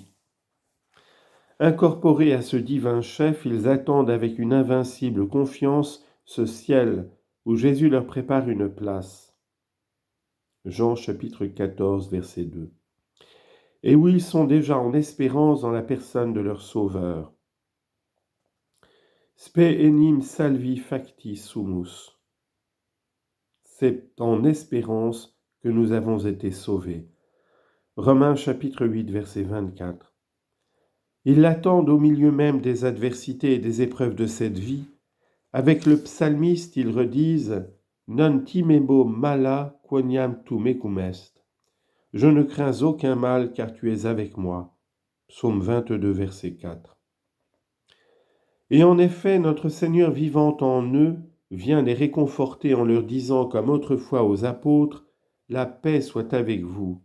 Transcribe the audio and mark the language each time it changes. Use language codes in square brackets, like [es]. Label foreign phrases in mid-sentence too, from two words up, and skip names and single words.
[fr] Incorporés à ce divin chef, ils attendent avec une invincible confiance ce ciel où Jésus leur prépare une place. Jean chapitre 14, verset 2. Et où ils sont déjà en espérance dans la personne de leur Sauveur. [la] Spe enim salvi facti sumus. [fr] C'est en espérance que nous avons été sauvés. Romains chapitre 8, verset 24. Ils l'attendent au milieu même des adversités et des épreuves de cette vie. Avec le psalmiste, ils redisent « [la] Non timebo mala quoniam tu mecum est ». [fr] Je ne crains aucun mal car tu es avec moi. Psaume 22, verset 4. Et en effet, notre Seigneur vivant en eux vient les réconforter en leur disant comme autrefois aux apôtres « La paix soit avec vous.